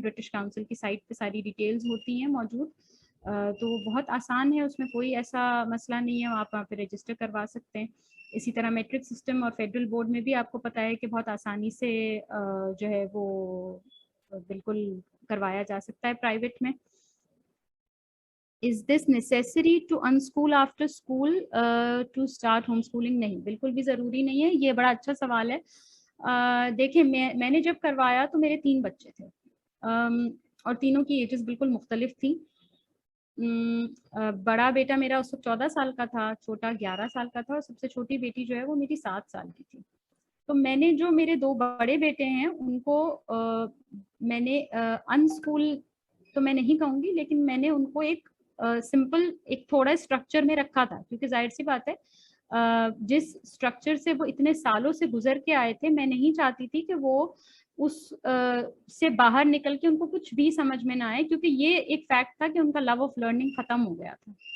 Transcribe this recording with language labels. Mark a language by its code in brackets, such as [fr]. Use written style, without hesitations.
[ur] British council کی site پہ ساری ڈیٹیلز ہوتی ہیں موجود. تو بہت آسان ہے، اس میں کوئی ایسا مسئلہ نہیں ہے، آپ وہاں پہ رجسٹر کروا سکتے ہیں. اسی طرح میٹرک سسٹم اور فیڈرل بورڈ میں بھی آپ کو پتہ ہے کہ بہت آسانی سے جو ہے وہ بالکل کروایا جا سکتا ہے پرائیویٹ میں. [en] Is this necessary to unschool after school to start homeschooling؟ [ur] نہیں، بالکل بھی ضروری نہیں ہے. یہ بڑا اچھا سوال ہے. دیکھیں میں نے جب کروایا تو میرے 3 بچے تھے اور تینوں کی ایجز بالکل مختلف تھیں. بڑا بیٹا میرا اس وقت 14 سال کا تھا، چھوٹا 11 سال کا تھا، اور سب سے چھوٹی بیٹی جو ہے وہ میری 7 سال کی تھی. تو میں نے جو میرے 2 بڑے بیٹے ہیں ان کو میں نے انسکول تو میں نہیں کہوں گی، لیکن میں نے ان کو ایک سمپل ایک تھوڑا اسٹرکچر میں رکھا تھا، کیونکہ ظاہر سی بات ہے جس اسٹرکچر سے وہ اتنے سالوں سے گزر کے آئے تھے، میں نہیں چاہتی تھی کہ وہ اس سے باہر نکل کے ان کو کچھ بھی سمجھ میں نہ آئے، کیونکہ یہ ایک فیکٹ تھا کہ ان کا لو آف لرننگ ختم ہو گیا تھا.